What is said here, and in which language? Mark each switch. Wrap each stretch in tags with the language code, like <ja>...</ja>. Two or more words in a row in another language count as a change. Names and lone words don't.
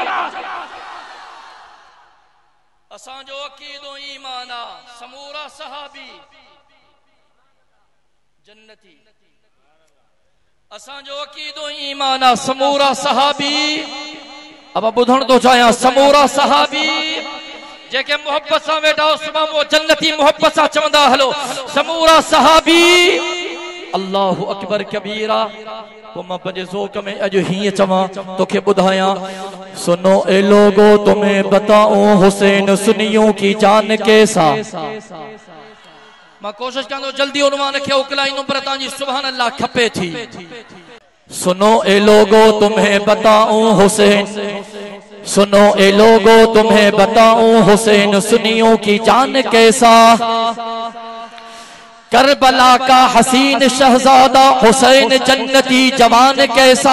<sd>असांजो अकीदो ईमान आ, समूरा सहाबी जन्नती। असांजो अकीदो ईमान आ, समूरा सहाबी। अब ॿुधण थो चाहियां, समूरा सहाबी जेके मोहब्बत सां वेठा उस्मा वो जन्नती मोहब्बत सां चवंदा हलो समूरा सहाबी।</sd> <ar>الله أكبر كبيرا.</ar> <sd>तो मैं पंजे ज़ोक़ में अज ही चवां तोखे बुधाया,</sd> <ur>سنو اے لوگو تمہیں بتاؤں حسین سنیوں کی جان کیسا.</ur> <sd>मैं कोशिश कंदो जल्दी उन्वान खे उकलाईंदुमि पर तव्हांजी</sd> <ar>سبحان الله</ar> <sd>खपे थी।</sd> <ur>سنو اے لوگو تمہیں بتاؤں حسین، سنو اے لوگو تمہیں بتاؤں حسین سنیوں کی جان کیسا. کربلا کا حسین شہزادہ حسین جنتی جوان کیسا.</ur>